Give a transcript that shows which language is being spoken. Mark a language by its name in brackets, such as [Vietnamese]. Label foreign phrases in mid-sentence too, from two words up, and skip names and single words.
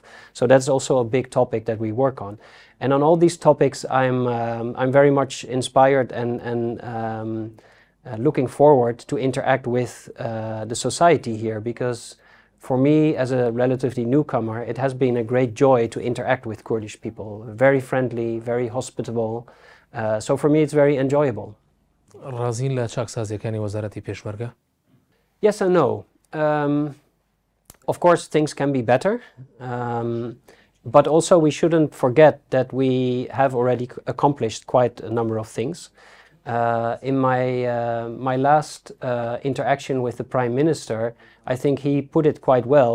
[English] So that's also a big topic that we work on. And on all these topics, I'm very much inspired and looking forward to interact with the society here, because for me, as a relatively newcomer, it has been a great joy to interact with Kurdish people. Very friendly, very hospitable. So for me, it's very enjoyable. [Central Kurdish] رازين لە چاکسازیەکانی وەزارەتی پێشمەرگە؟ [English] Yes and no. Of course, things can be better. But also we shouldn't forget that we have already accomplished quite a number of things. In my last interaction with the Prime Minister, I think he put it quite well.